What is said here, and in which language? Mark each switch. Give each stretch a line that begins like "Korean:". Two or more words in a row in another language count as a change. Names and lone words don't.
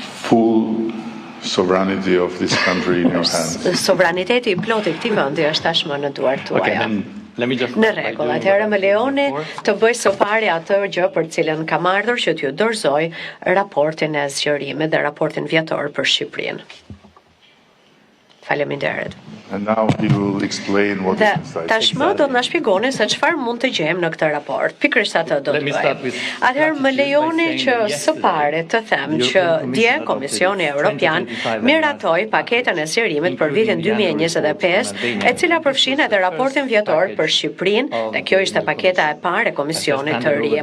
English: full sovereignty of this country in your hands.
Albanian: Sovraniteti I plotë I këtij vendi është tashmë në duart tuaja. Në rregull, atëherë më lejoni të bëj së pari atë gjë për cilën kam ardhur që t'ju dorëzoj raportin e zgjerimit dhe raportin vjetor për Shqipërinë. Faleminderit.
English: And now he will explain what is inside.
Albanian: Tashmë do të na shpjegoni se çfarë mund të gjejmë në këtë raport. Pikërisht atë do të bëjmë. Atëherë më lejoni që së pari të them që dje Komisioni Evropian miratoi paketën e zgjerimit për vitin 2025, e cila përfshin edhe raportin vjetor për Shqipërinë, dhe kjo ishte paketa e parë e Komisionit të ri.